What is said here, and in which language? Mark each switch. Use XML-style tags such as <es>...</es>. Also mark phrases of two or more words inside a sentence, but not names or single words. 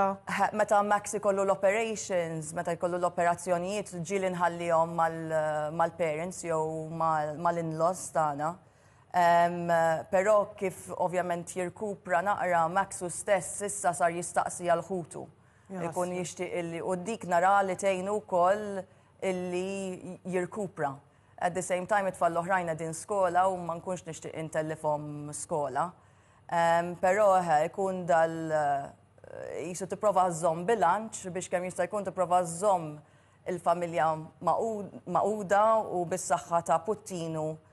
<mt>Meta Max ikollu l-operations, meta jkollu l-operazzjonijiet, ġieli nħallihom mal-parents jew mal-in-laws tagħna. Però kif ovvjament jirkupra naqra Maxu stess issa sar jistaqsi għal-ħutu. Ikun jixtieq illi u dik nara li tgħinu wkoll illi jirkupra.</mt> <en>At the same time</en> <mt>it-tfal l-oħrajn din skola u ma nkunx nixtieq intellifhom skola. Però ikun jisu tipprova żomm bilanċ biex kemm jista' jkun tipprova żomm il-familja maquda u bis-saħħa ta' Puttinu</mt>